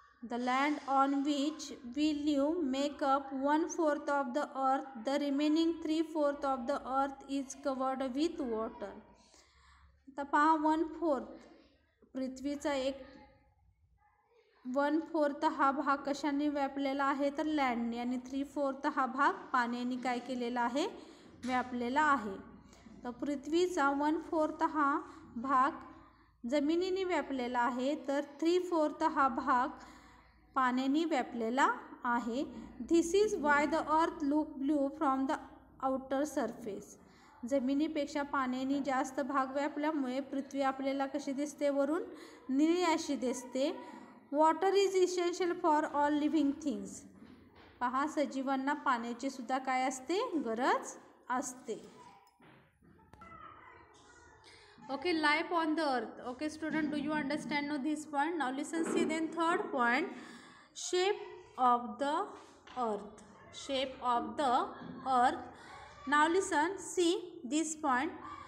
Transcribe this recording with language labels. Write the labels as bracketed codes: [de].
[en] The land on which we live make up 1/4 of the earth. The remaining 3/4 of the earth is covered with water. [mr] आता पहा, 1/4 पृथ्वीचा 1/4 हा भाग कशाने व्यापलेला आहे तर लँडने, आणि 3/4 हा भाग पाण्याने काय केलेला आहे, व्यापलेला आहे. तर पृथ्वीचा 1/4 हा भाग जमिनीने व्यापलेला आहे, तर 3/4 हा भाग पाण्याने व्यापलेला आहे. [en] This is why the earth look blue from the outer surface. [mr] जमिनीपेक्षा पाण्याने जास्त भाग व्यापल्यामुळे पृथ्वी आपल्याला कशी दिसते, वरून निळी अशी दिसते. [en] Water is essential for all living things. [mr] पहा, सजीवांना पाण्याची सुद्धा काय असते, गरज असते. [en] Okay, life on the earth. Okay student, do you understand now this point? Now listen, see then third point, shape of the earth. Shape of the earth. Now listen, see this point.